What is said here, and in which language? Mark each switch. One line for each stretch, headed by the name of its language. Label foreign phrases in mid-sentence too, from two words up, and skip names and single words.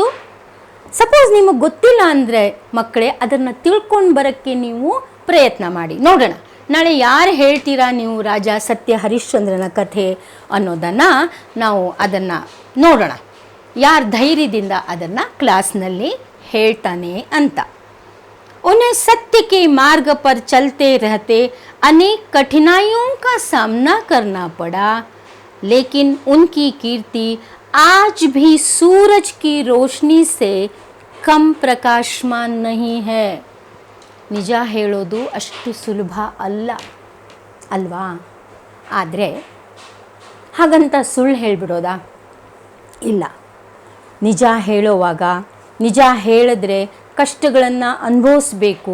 Kannada: ಸಪೋಸ್ ನಿಮಗೆ ಗೊತ್ತಿಲ್ಲ ಅಂದರೆ ಮಕ್ಕಳೇ ಅದನ್ನು ತಿಳ್ಕೊಂಡು ಬರೋಕ್ಕೆ ನೀವು ಪ್ರಯತ್ನ ಮಾಡಿ ನೋಡೋಣ. ನಾಳೆ ಯಾರು ಹೇಳ್ತೀರಾ ನೀವು ರಾಜ ಸತ್ಯ ಹರಿಶ್ಚಂದ್ರನ ಕಥೆ ಅನ್ನೋದನ್ನು ನಾವು ಅದನ್ನು ನೋಡೋಣ, ಯಾರು ಧೈರ್ಯದಿಂದ ಅದನ್ನು ಕ್ಲಾಸ್ನಲ್ಲಿ ಹೇಳ್ತಾನೆ ಅಂತ.
Hindi: उन्हें सत्य के मार्ग पर चलते रहते अनेक कठिनाइयों का सामना करना पड़ा, लेकिन उनकी कीर्ति आज भी सूरज की रोशनी से कम प्रकाशमान नहीं है.
Kannada: ನಿಜ ಹೇಳೋದು ಅಷ್ಟು ಸುಲಭ ಅಲ್ವಾ? ಆದರೆ ಹಾಗಂತ ಸುಳ್ಳು ಹೇಳಿಬಿಡೋದಾ? ಇಲ್ಲ. ನಿಜ ಹೇಳೋವಾಗ ನಿಜ ಹೇಳಿದ್ರೆ ಕಷ್ಟಗಳನ್ನು ಅನುಭವಿಸ್ಬೇಕು.